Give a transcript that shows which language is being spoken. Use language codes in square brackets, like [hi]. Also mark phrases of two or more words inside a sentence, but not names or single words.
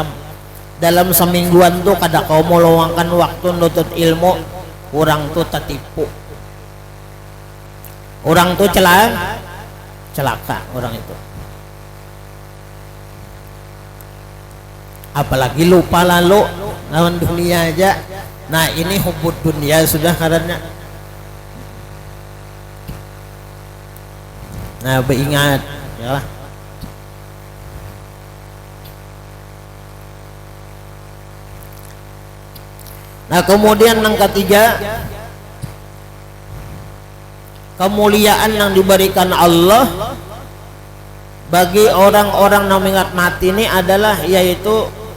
[bjn] Dalam semingguan tuh kada kau mau luangkan waktu nutut ilmu, orang tuh tertipu, orang tuh celaka orang itu. Apalagi lupa lalu lawan dunia aja. Nah ini [ar] حب الدنيا [bjn] sudah karena. Nah beringat ya. [id] Nah kemudian yang ketiga, kemuliaan yang diberikan Allah bagi orang-orang yang mengingat mati ini adalah yaitu